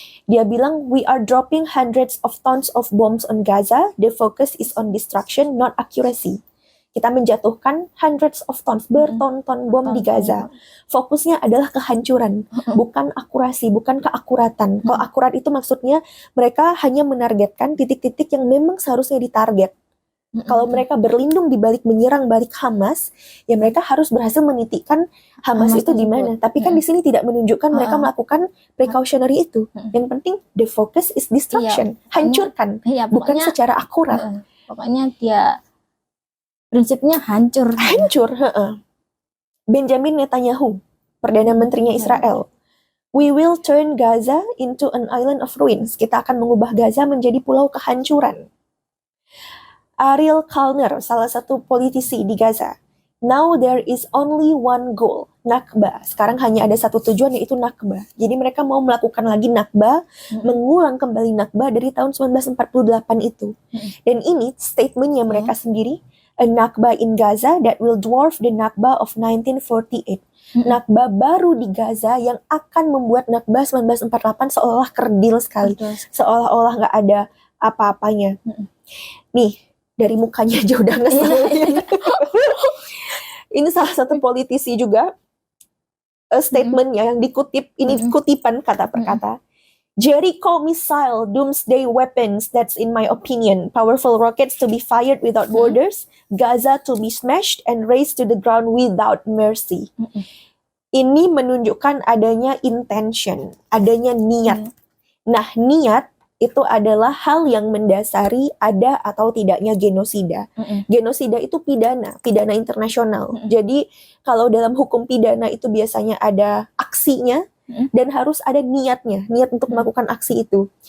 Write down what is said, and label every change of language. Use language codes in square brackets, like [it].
[en] Dia bilang, we are dropping hundreds of tons of bombs on Gaza. The focus is on destruction, not accuracy. [id] Kita menjatuhkan [en] hundreds of tons, [id] berton-ton bom di Gaza. Fokusnya adalah kehancuran, bukan akurasi, bukan keakuratan. Kalau akurat itu maksudnya mereka hanya menargetkan titik-titik yang memang seharusnya ditarget. Kalau mereka berlindung di balik menyerang balik Hamas, ya mereka harus berhasil menitikkan Hamas itu di mana. Tapi kan di sini tidak menunjukkan mereka melakukan precautionary itu. Yang penting [en] the focus is destruction, [id] hancurkan, bukan secara akurat. Pokoknya dia prinsipnya hancur. Benjamin Netanyahu, Perdana Menterinya Israel. [en] We will turn Gaza into an island of ruins. [id] Kita akan mengubah Gaza menjadi pulau kehancuran. Ariel Kalner, salah satu politisi di Gaza. [en] Now there is only one goal, Nakba. [id] Sekarang hanya ada satu tujuan, yaitu Nakba. Jadi mereka mau melakukan lagi Nakba, mengulang kembali Nakba dari tahun 1948 itu. Dan ini statementnya mereka sendiri, [en] a Nakba in Gaza that will dwarf the Nakba of 1948. [id] Nakba baru di Gaza yang akan membuat Nakba 1948 seolah kerdil sekali. Seolah-olah nggak ada apa-apanya. Nih, dari mukanya aja udah ngeselin. Ini salah satu politisi juga, statementnya yang dikutip, ini kutipan kata per kata. [en] Jericho missile, doomsday weapons, that's in my opinion. Powerful rockets to be fired without borders, Gaza to be smashed and razed to the ground without mercy. [id] Ini menunjukkan adanya intention, adanya niat. Nah, niat itu adalah hal yang mendasari ada atau tidaknya genosida. Genosida itu pidana internasional. Jadi kalau dalam hukum pidana itu biasanya ada aksinya dan harus ada niatnya, niat untuk melakukan aksi itu.